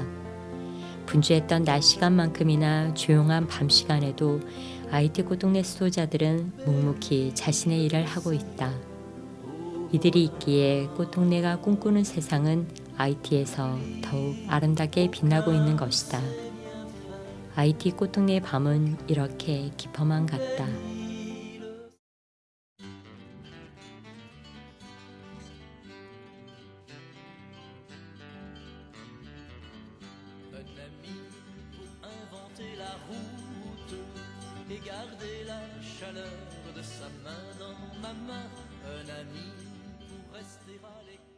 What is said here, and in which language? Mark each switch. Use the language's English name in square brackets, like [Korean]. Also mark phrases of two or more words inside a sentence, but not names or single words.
[Korean] 분주했던 낮 시간만큼이나 조용한 밤 시간에도 IT 꽃동네 수도자들은 묵묵히 자신의 일을 하고 있다. 이들이 있기에 꽃동네가 꿈꾸는 세상은 IT에서 더욱 아름답게 빛나고 있는 것이다. IT 꽃동네의 밤은 이렇게 깊어만 갔다. [French] Et garder la chaleur de sa main dans ma main, un ami pour rester à l'écart.